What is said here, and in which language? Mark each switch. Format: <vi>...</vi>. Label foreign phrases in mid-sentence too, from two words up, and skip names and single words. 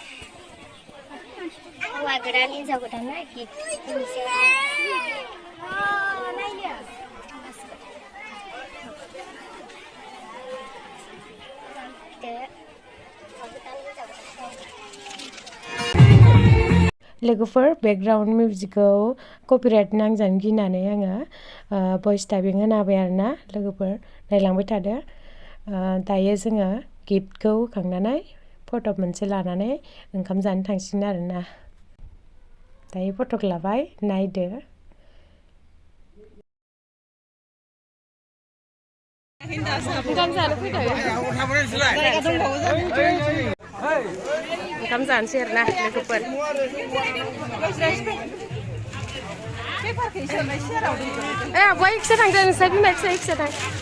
<brx>Wah, Gwdan ini jauh Gwdan lagi. Logoper</brx> <en>background music</en> <brx>खौ copyright नांजानो गिनानै आङो</brx> <en>voice typing</en> <brx>होना होबाय आरोना लोगोफोर नायलांबाय थादो दायो जोङो गिफ्टखौ होखांनानै फट' मोनसे लानानै ओंखाम जानो थांसिगोन आरोना दायो फट'खौ लाबाय नायदो ओंखाम जानो फैदों ओंखाम जानोसै आरोना लोगोफोर आब'आ एकसे थांदों नोंसा बिमा फिसा एकसे थां</brx>